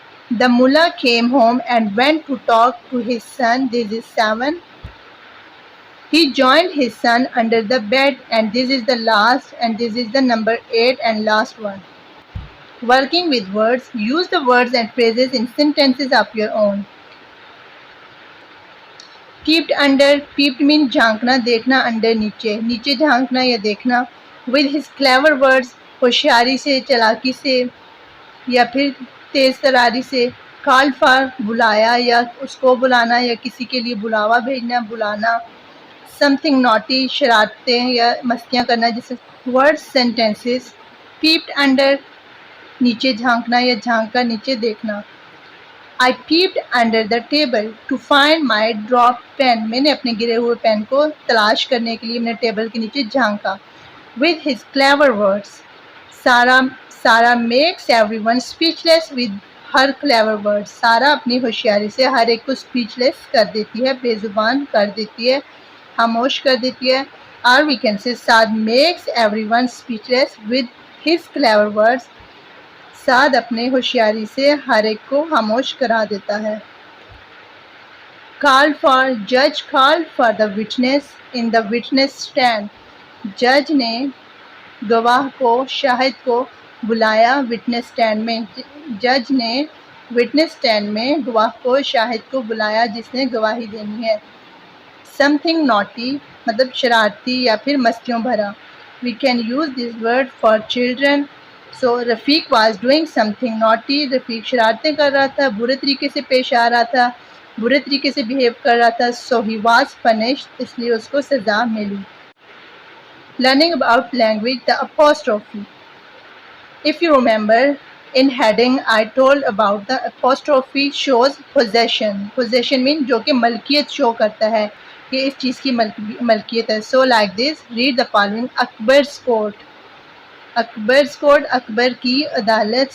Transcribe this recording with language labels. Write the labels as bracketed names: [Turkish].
[English] The mullah came home and went to talk to his son. This is 7. He joined his son under the bed, and this is the last, and this is the number 8 and last one. Working with words, use the words and phrases in sentences of your own. Peeped under, peeped means [Urdu] جھانکنا, دیکھنا, under نیچے, نیچے جھانکنا یا دیکھنا. [English] With his clever words, [Urdu] ہوشیاری سے, چالاکی سے یا پھر تیز تراری سے. [English] Called for, [Urdu] بلایا یا اس کو بلانا یا کسی کے لیے بلاوا بھیجنا, بلانا. [English] Something naughty, [Urdu] شرارتیں یا مستیاں کرنا. جیسے words, sentences. [English] Peeped under, [Urdu] نیچے جھانکنا یا جھانک کر نیچے دیکھنا. [English] I peeped under the table to find my dropped pen. [Urdu] میں نے اپنے گرے ہوئے پین کو تلاش کرنے کے لیے میں نے ٹیبل کے نیچے جھانکا. [English] With his clever words, Sarah makes everyone speechless with her clever words. [Urdu] سارا اپنی ہوشیاری سے ہر ایک کو speechless کر دیتی ہے, بے زبان کر دیتی ہے, خاموش کر دیتی ہے. [English] Or we can say Saad makes everyone speechless with his clever words. [Urdu] سعد اپنے ہوشیاری سے ہر ایک کو خاموش کرا دیتا ہے. [English] Called for, judge called for the witness in the witness stand. [Urdu] جج نے گواہ کو, شاہد کو بلایا witness stand میں. جج نے witness stand میں گواہ کو, شاہد کو بلایا جس نے گواہی دینی ہے. [English] Something naughty [Urdu] مطلب شرارتی یا پھر مستیوں بھرا. [English] We can use this word for children. So Rafiq was doing something naughty. [Urdu] رفیق شرارتیں کر رہا تھا, برے طریقے سے پیش آ رہا تھا, برے طریقے سے بہیو کر رہا تھا. [English] So he was punished, [Urdu] اس لیے اس کو سزا ملی. [English] Learning about language, the apostrophe. If you remember, in heading I told about the apostrophe shows possession. Possession means [Urdu] جو کہ ملکیت شو کرتا ہے. کہ اس چیز کی ملکیت ہے. [English] So like this, read the following. Akbar's court. [Urdu] اکبر's court, اکبر کی عدالت.